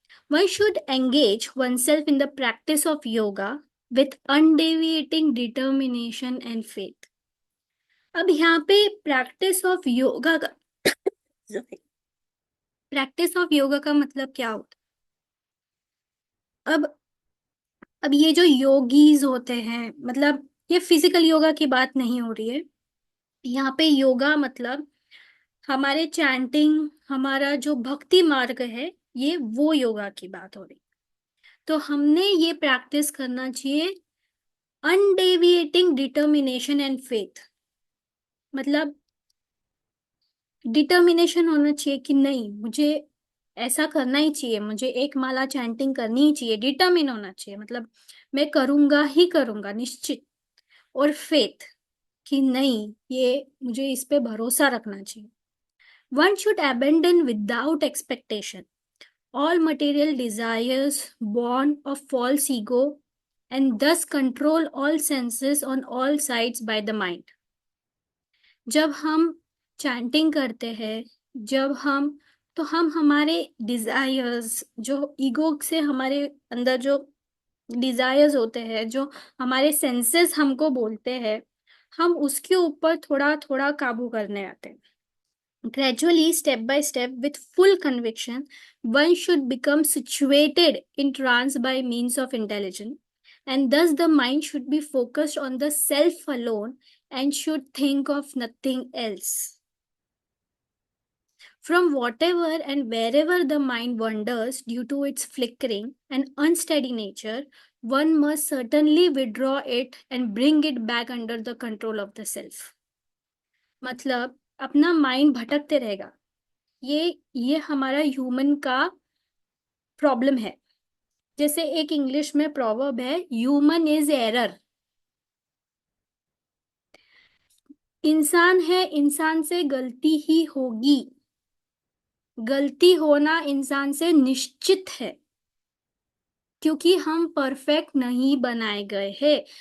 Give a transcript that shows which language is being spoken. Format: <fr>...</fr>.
<en>One should engage oneself in the practice of yoga with undeviating determination and faith.</en> <hi>अब यहाँ पे practice of yoga का practice of yoga का मतलब क्या होता है? अब ये जो योगीज होते हैं, मतलब ये फिजिकल योगा की बात नहीं हो रही है यहाँ पे. योगा मतलब हमारे चैंटिंग, हमारा जो भक्ति मार्ग है, ये वो योगा की बात हो रही. तो हमने ये प्रैक्टिस करना चाहिए</hi> <en>Undeviating determination and faith.</en> <hi>मतलब डिटर्मिनेशन होना चाहिए कि नहीं, मुझे ऐसा करना ही चाहिए, मुझे 1 माला चैंटिंग करनी ही चाहिए. डिटर्मिन होना चाहिए, मतलब मैं करूंगा ही करूंगा, निश्चित. और फेथ कि नहीं, ये मुझे इस पे भरोसा रखना चाहिए.</hi> <en>One should abandon without expectation all material desires born of false ego and thus control all senses on all sides by the mind.</en> <hi>जब हम चैंटिंग करते हैं, जब हम तो हम हमारे डिजायर्स, जो ईगो से हमारे अंदर जो डिजायर्स होते हैं, जो हमारे सेंसेस हमको बोलते हैं, हम उसके ऊपर थोड़ा थोड़ा काबू करने आते हैं.</hi> <en>Gradually, step by step, with full conviction, one should become situated in trance by means of intelligence, and thus the mind should be focused on the self alone and should think of nothing else. From whatever and wherever the mind wanders due to its flickering and unsteady nature, one must certainly withdraw it and bring it back under the control of the self.</en> <hi>मतलब अपना mind भटकते रहेगा. ये हमारा human का problem है. जैसे एक इंग्लिश में प्रोवर्ब है,</hi> <en>Human is error.</en> <hi>इंसान है, इंसान से गलती ही होगी. गलती होना इंसान से निश्चित है, क्योंकि हम परफेक्ट नहीं बनाए गए हैं.</hi>